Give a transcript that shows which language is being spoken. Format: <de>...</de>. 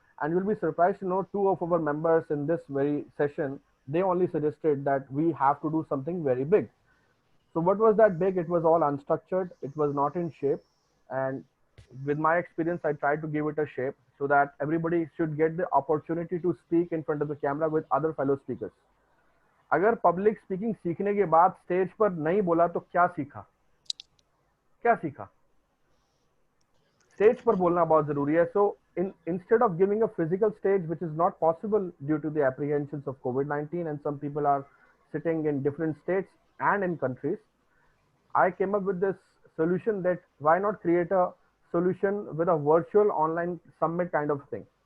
<en>And you'll be surprised to know 2 of our members in this very session, they only suggested that we have to do something very big. So what was that big? It was all unstructured. It was not in shape. And with my experience, I tried to give it a shape so that everybody should get the opportunity to speak in front of the camera with other fellow speakers.</en> <hi>अगर public speaking सीखने के बाद stage पर नहीं बोला तो क्या सीखा? क्या सीखा? स्टेज पर बोलना बहुत जरूरी है.</hi> <en>So instead of giving a physical stage, which is not possible due to the apprehensions of COVID-19, and some people are sitting in different states and in countries, I came up with this solution that why not create a solution with a virtual online summit kind of thing.</en>